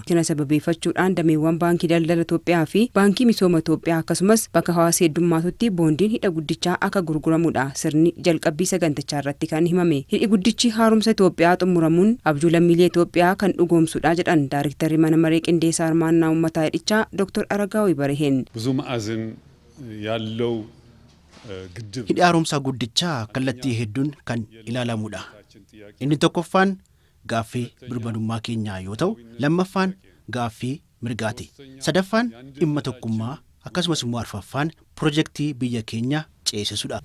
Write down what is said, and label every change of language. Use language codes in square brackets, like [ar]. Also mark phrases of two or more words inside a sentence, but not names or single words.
[om] Kana sababeeffachuudhaan dameewwan baankii daldala Itoophiyaa fi baankii misooma Itoophiyaa akkasumas bakka hawaasa heddummaatutti boondiin hidha guddichaa akka gurguramudha. Sirni jalqabbii sagantichaa irratti kan himame. Hidhi guddichi haaromsa Itoophiyaa xumuramuun abjuu lammiilee Itoophiyaa kan dhugoomsu jedhan Daayiriktarri mana maree qindeessaa armaannaa uummataa hidhichaa Dr. Aragaawii Bariheen [am] ብዙ ማዕዘን ያለው ግድብ [om] hidhi haaromsaa guddichaa kallattii hedduun kan ilaalamudha. Inni tokkoffaan gaaffii birmadummaa keenyaa yoo ta'u, lammaffaan gaaffii mirgaati. Sadaffaan dhimma tokkummaa akkasumas immoo arfaffaan piroojeektii biyya keenya ceesisudha.